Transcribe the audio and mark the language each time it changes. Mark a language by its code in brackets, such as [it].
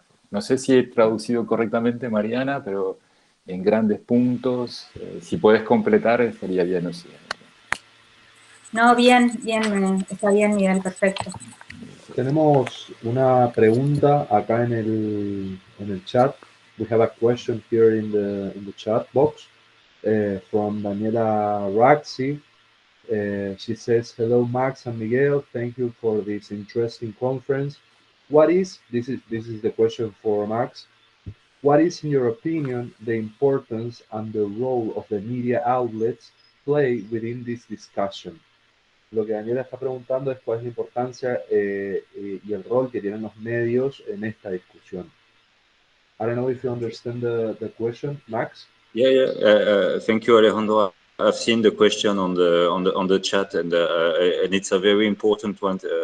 [es] No sé si he traducido correctamente, Mariana, pero en grandes puntos, si puedes completar, sería bien. No, bien, está bien, Miguel, perfecto. Tenemos una pregunta acá en el chat. [en] We have a question here in the chat box from Daniela Raxi. She says, hello, Max and Miguel. Thank you for this interesting conference. This is the question for Max. What is, in your opinion, the importance and the role of the media outlets play within this discussion? [es] Lo que Daniela está preguntando es cuál es la importancia y el rol que tienen los medios en esta discusión. [en] I don't know if you understand the question, Max. Yeah. Thank you, Alejandro. I've seen the question on the chat, and it's a very important one.